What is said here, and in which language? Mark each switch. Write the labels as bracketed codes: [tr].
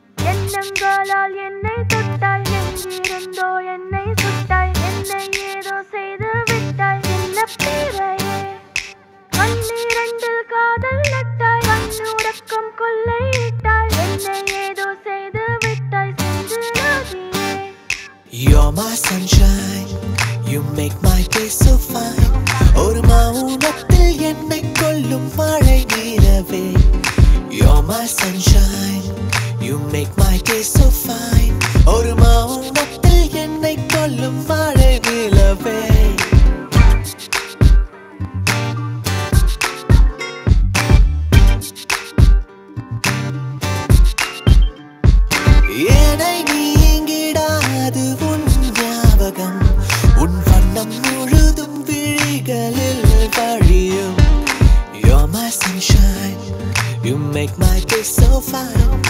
[ta] எண்ணங்களால் என்னை தொட்டாய், எங்கிருந்தோ என்னை சுட்டாய், என்னை ஏதோ செய்து விட்டாய் என்ன பிறையே. கண்ணீரண்டில் காதல் நட்டாய், கண்ணுறக்கம் கொள்ளையிட்டாய், என்னை ஏதோ செய்து விட்டாய் சிந்து நதியே. [en] You're my sunshine, you make my day so fine. [ta] ஒரு மௌனத்தில் என்னை கொல்லும் மழை நிலவே. [en] You're my sunshine, you make my day so fine. [ta] ஒரு மௌனத்தில் என்னை கொல்லும் மழை நிலவே. என்னை நீங்கிடாது உன் ஞாபகம், உன் வண்ணம் முழுதும் விழிகளில் வழியும். [en] You're my sunshine, you make my day so fine.